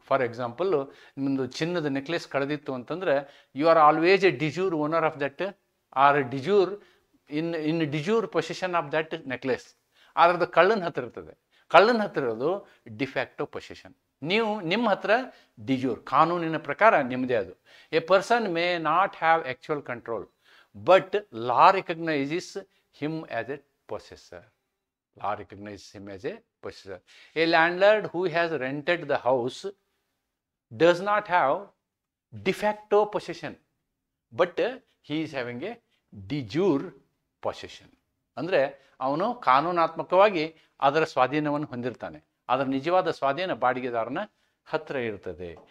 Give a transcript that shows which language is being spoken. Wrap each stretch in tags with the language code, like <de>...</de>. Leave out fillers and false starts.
<en>for example,</en> <kn>ನಿಮ್ಮದು ಚಿನ್ನದ necklace ಕಳೆದಿತ್ತು ಅಂತಂದರೆ</kn> <en>You are always a de jure owner of that, are de jure in de jure position of that necklace.</en> <kn>ಅದ್ರದ್ದು ಕಳ್ಳನ ಹತ್ರ ಇರ್ತದೆ. ಕಳ್ಳನ ಹತ್ರ ಇರೋದು ಡಿಫ್ಯಾಕ್ಟೋ ಪೊಸಿಷನ್. ನೀವು ನಿಮ್ಮ ಹತ್ರ ಡಿಜೂರ್, ಕಾನೂನಿನ ಪ್ರಕಾರ ನಿಮ್ಮದೇ ಅದು.</kn> <en>A person may not have actual control, but law recognizes him as a possessor. Law recognizes him as a possessor. A landlord who has rented the house does not have de facto possession, but he is having a de jure possession.</en> <kn>ಅಂದರೆ ಅವನು ಕಾನೂನಾತ್ಮಕವಾಗಿ ಅದರ ಸ್ವಾಧೀನವನ್ನು ಹೊಂದಿರ್ತಾನೆ, ಅದರ ನಿಜವಾದ ಸ್ವಾಧೀನ ಬಾಡಿಗೆದಾರನ ಹತ್ರ ಇರ್ತದೆ.</kn>